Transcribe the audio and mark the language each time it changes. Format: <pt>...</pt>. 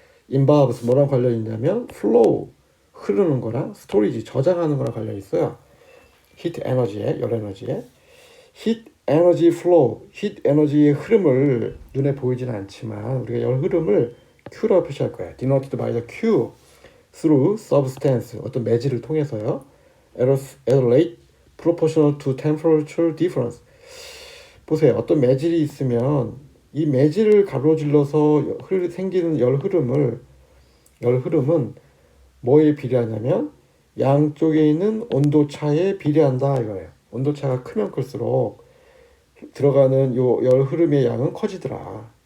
<ko>involves 뭐랑 관련이 있냐면 flow, 흐르는 거랑 storage, 저장하는 거랑 관련이 있어요. 히트 에너지에, 열 에너지에. 히트 에너지 플로우, 히트 에너지의 흐름을 눈에 보이지는 않지만 우리가 열 흐름을 Q라고 표시할 거예요.</ko> <en>denoted by the Q through substance,</en> <ko>어떤 매질을 통해서요.</ko> <en>at a rate proportional to temperature difference.</en> <ko>보세요. 어떤 매질이 있으면 이 매질을 가로질러서 생기는 열 흐름은 뭐에 비례하냐면 양쪽에 있는 온도 차에 비례한다 이거예요. 온도 차가 크면 클수록 들어가는 요 열 흐름의 양은 커지더라.</ko>